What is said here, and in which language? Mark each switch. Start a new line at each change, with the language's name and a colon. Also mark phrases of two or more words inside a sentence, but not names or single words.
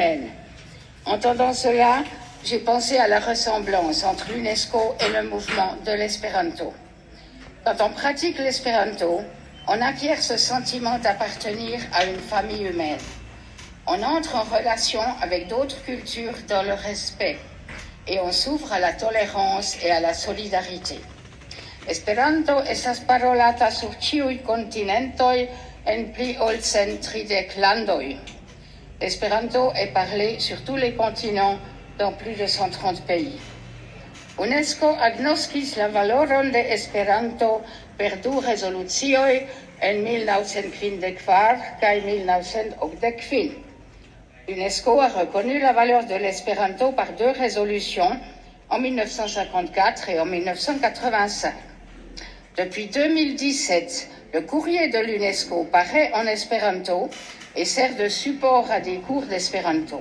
French: » Entendant cela, j'ai pensé à la ressemblance entre l'UNESCO et le mouvement de l'espéranto. Quand on pratique l'espéranto, on acquiert ce sentiment d'appartenir à une famille humaine. On entre en relation avec d'autres cultures dans le respect et on s'ouvre à la tolérance et à la solidarité.
Esperanto: Esperanto estas parolata sur ĉiuj kontinentoj en pli ol cent tridek landoj.
French: L'espéranto est parlé sur tous les continents dans plus de 130 pays.
Esperanto: UNESCO agnoskis la valoron de Esperanto per du rezolucioj en 1954 kaj 1985.
French: L'UNESCO a reconnu la valeur de l'espéranto par 2 résolutions en 1954 et en 1985. Depuis 2017, le courrier de l'UNESCO paraît en espéranto et sert de support à des cours d'espéranto.